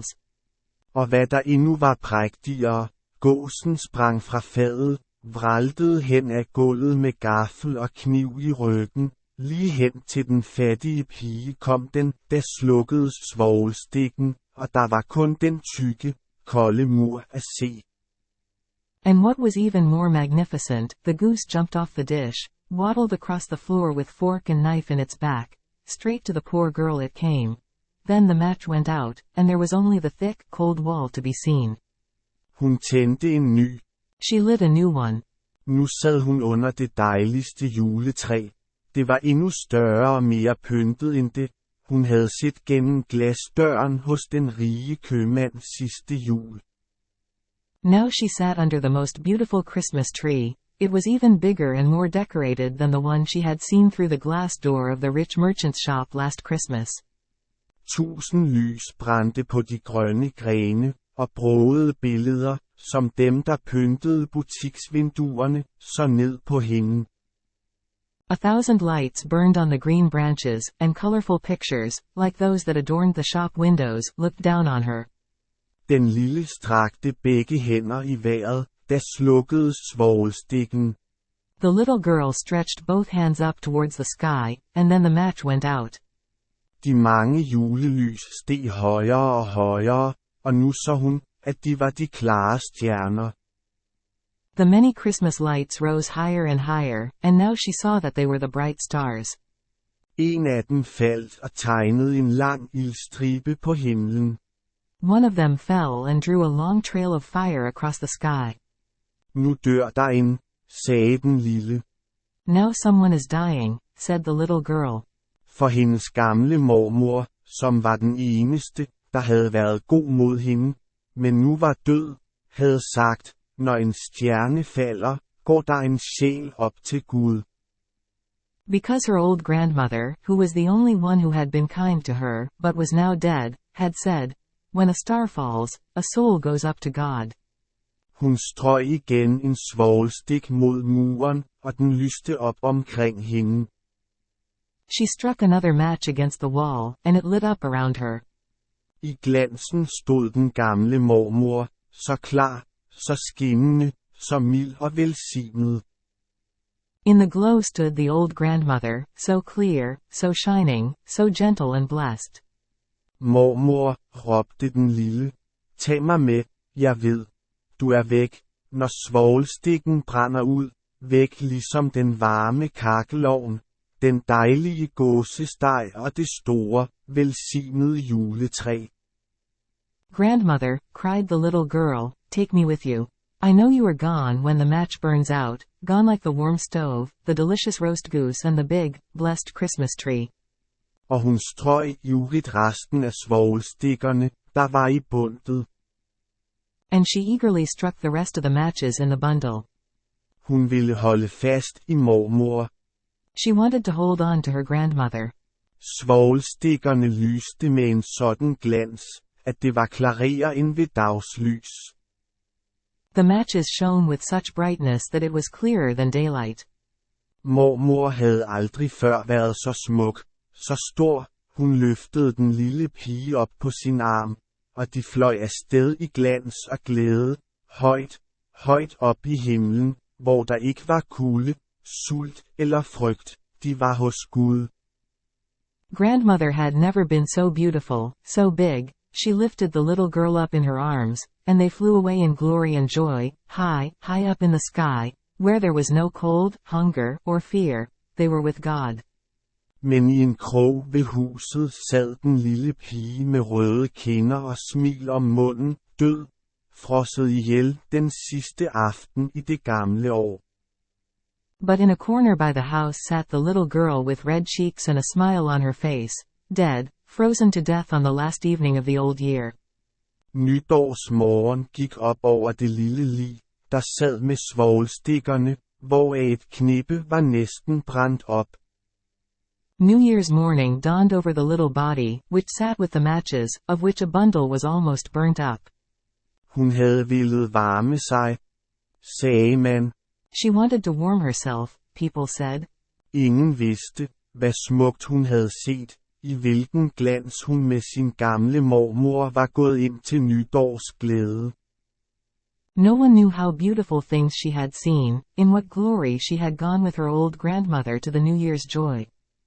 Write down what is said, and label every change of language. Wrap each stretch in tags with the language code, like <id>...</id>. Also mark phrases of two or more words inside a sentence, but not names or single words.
<da>Og hvad der endnu var prægtigere, gåsen sprang fra fadet, vraltede hen ad gulvet med gaffel og kniv i ryggen, lige hen til den fattige pige kom den, da slukkedes svovlstikken, og der var kun den tykke, kolde mur at se.</da> <en>And what was even more magnificent, the goose jumped off the dish, waddled across the floor with fork and knife in its back. Straight to the poor girl it came. Then the match went out, and there was only the thick, cold wall to be seen.</en> <da>Hun tændte en ny.</da> <en>She lit a new one.</en> <da>Nu sad hun under det dejligste juletræ. Det var endnu større og mere pyntet end det, hun havde set gennem glasdøren hos den rige købmand sidste jul.</da> <en>Now she sat under the most beautiful Christmas tree. It was even bigger and more decorated than the one she had seen through the glass door of the rich merchant's shop last Christmas.</en> <da>1000 lys brændte på de grønne grene, og brogede billeder, som dem der pyntede butiksvinduerne, så ned på hende.</da> <en>1,000 lights burned on the green branches, and colorful pictures, like those that adorned the shop windows, looked down on her.</en> <da>Den lille strakte begge hænder i vejret, da slukkedes svovlstikken.</da> <en>The little girl stretched both hands up towards the sky, and then the match went out.</en> <da>De mange julelys steg højere og højere, og nu så hun, at de var de klare stjerner.</da> <en>The many Christmas lights rose higher and higher, and now she saw that they were the bright stars.</en> <da>En af dem faldt og tegnede en lang ildstribe på himlen.</da> <en>One of them fell and drew a long trail of fire across the sky.</en> <da>Nu dør der en, sagde den lille.</da> <en>Now someone is dying, said the little girl.</en> <da>For hendes gamle mormor, som var den eneste, der havde været god mod hende, men nu var død, havde sagt, når en stjerne falder, går der en sjæl op til Gud.</da> <en>Because her old grandmother, who was the only one who had been kind to her, but was now dead, had said, when a star falls, a soul goes up to God.</en> <da>Hun strøg igen en svovlstik mod muren, og den lyste op omkring hende.</da> <en>She struck another match against the wall, and it lit up around her.</en> <da>I glansen stod den gamle mormor, så klar, så skinnende, så mild og velsignet.</da> <en>In the glow stood the old grandmother, so clear, so shining, so gentle and blessed.</en> <da>Mormor, råbte den lille, tag mig med, jeg ved, du er væk, når svovlstikken brænder ud, væk ligesom den varme kakkelovn, den dejlige gåsesteg og det store, velsignede juletræ.</da> <en>Grandmother, cried the little girl, take me with you. I know you are gone when the match burns out, gone like the warm stove, the delicious roast goose and the big, blessed Christmas tree.</en> <da>Og hun strøg ivrigt resten af svovlstikkerne, der var i bundet.</da> <en>And she eagerly struck the rest of the matches in the bundle.</en> <da>Hun ville holde fast i mormor.</da> <en>She wanted to hold on to her grandmother.</en> <da>Svovlstikkerne lyste med en sådan glans, at det var klarere end ved dagslys.</da> <en>The matches shone with such brightness that it was clearer than daylight.</en> <da>Mormor havde aldrig før været så smuk, så stor. Hun løftede den lille pige op på sin arm, og de fløj afsted i glans og glæde, højt, højt op i himlen, hvor der ikke var kulde, sult eller frygt, de var hos Gud.</da> <en>Grandmother had never been so beautiful, so big. She lifted the little girl up in her arms, and they flew away in glory and joy, high, high up in the sky, where there was no cold, hunger, or fear. They were with God.</en> <da>Men i en krog ved huset sad den lille pige med røde kinder og smil om munden, død, frosset ihjel den sidste aften i det gamle år.</da> <en>But in a corner by the house sat the little girl with red cheeks and a smile on her face, dead, frozen to death on the last evening of the old year.</en> <da>Nytårsmorgen gik op over det lille lig, der sad med svovlstikkerne, hvoraf et knippe var næsten brændt op.</da> <en>New Year's morning dawned over the little body, which sat with the matches, of which a bundle was almost burnt up.</en> <da>Hun havde villet varme sig, sagde man.</da> <en>She wanted to warm herself, people said.</en> <da>Ingen vidste, hvad smukt hun havde set, i hvilken glans hun med sin gamle mormor var gået ind til nytårsglæde.</da> <en>No one knew how beautiful things she had seen, in what glory she had gone with her old grandmother to the New Year's joy.</en>